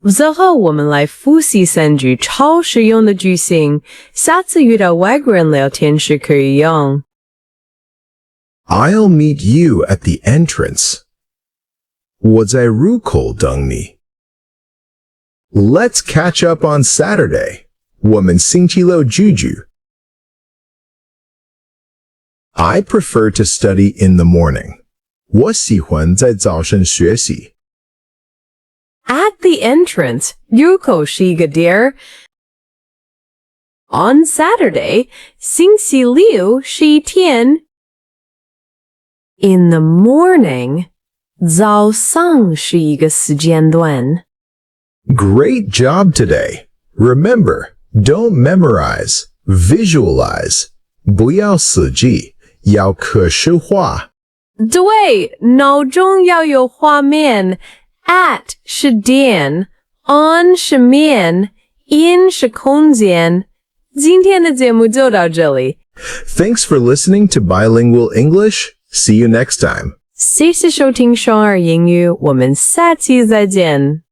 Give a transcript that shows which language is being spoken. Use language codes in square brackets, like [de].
[zh] 最后我们来复习3句超实用的句型，下次遇到外国人聊天时可以用。 [en] I'll meet you at the entrance. [zh] 我在入口等你。 [en] Let's catch up on Saturday. [zh] 我们星期六聚聚。 [en] I prefer to study in the morning. [zh] 我喜欢在早上学习。 [en] At the entrance, [zh] 入口是一个点儿。 [en] On Saturday, [zh] 星期六是一天。 [en] In the morning, [zh] 早上是一个时间段。 [en] Great job today. Remember, don't memorize, visualize. [zh] 不要死记，要可视化。对，脑中要有画面。 At 是点 ，on 是面 ，in 是空间。今天的节目就到这里。 [en] Thanks for listening to Bilingual English. See you next time. [zh] 谢谢收听双耳英语，我们下期再见。